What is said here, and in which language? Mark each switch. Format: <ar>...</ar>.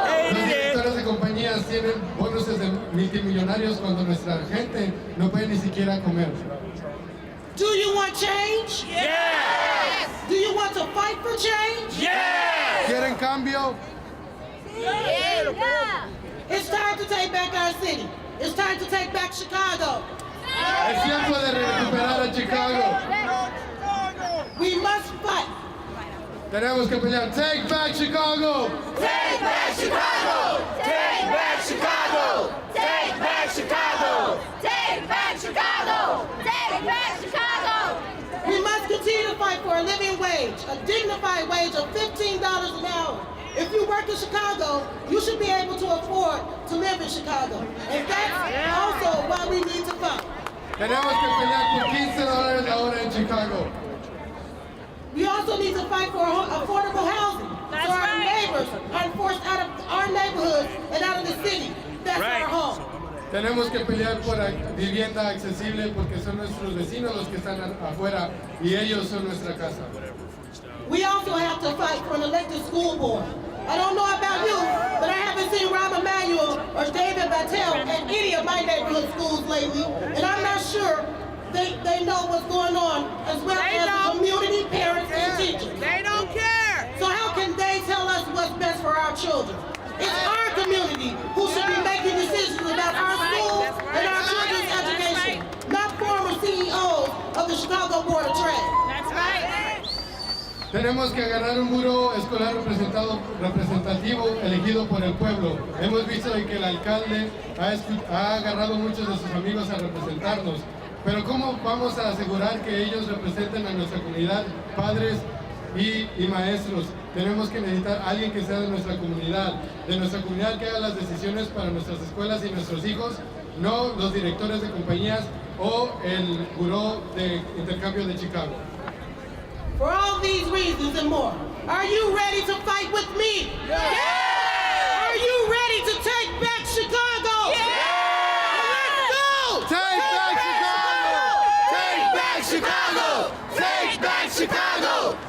<es>Los directores de compañías tienen bonuses de $1 multimillonarios cuando nuestra gente no puede ni siquiera comer.</es> <en>Do you want change? Yes! Do you want to fight for change? Yes!</en> <es>¿Quieren cambio?</es> <en>Yeah! It's time to take back our city. It's time to take back Chicago.</en> <es>Es tiempo de recuperar a Chicago.</es> <en>We must fight.</en> <es>Tenemos que pelear.</es> <en>Take back Chicago. Take back Chicago! Take back Chicago! Take back Chicago! Take back Chicago! Take back Chicago! We must continue to fight for a living wage, a dignified wage of $15 an hour. If you work in Chicago, you should be able to afford to live in Chicago. And that's also why we need to fight.</en> <es>Tenemos que pelear por $15 la hora en Chicago.</es> <en>We also need to fight for affordable housing. So our neighbors are forced out of our neighborhoods and out of the city. That's our home.</en> <es>Tenemos que pelear por vivienda accesible porque son nuestros vecinos los que están afuera y ellos son nuestra casa.</es> <en>We also have to fight for an elected school board. I don't know about you, but I haven't seen Rob Emanuel or David Battelle at any of my neighborhood schools lately, and I'm not sure they know what's going on, as well as the community, parents, and teachers. They don't care! So how can they tell us what's best for our children? It's our community who should be making decisions about our schools and our children's education, not former CEOs of the Chicago Board of Trade. That's right!</en> <es>Tenemos que agarrar un buró escolar representativo elegido por el pueblo. Hemos visto que el alcalde ha agarrado muchos de sus amigos a representarnos. Pero ¿cómo vamos a asegurar que ellos representen a nuestra comunidad, padres y maestros? Tenemos que necesitar a alguien que sea de nuestra comunidad que haga las decisiones para nuestras escuelas y nuestros hijos, no los directores de compañías o el buró de intercambio de Chicago.</es> <en>For all these reasons and more, are you ready to fight with me? Yeah! Are you ready to take back Chicago? Yeah! Let's go! Take back Chicago! Take back Chicago! Take back Chicago!</en>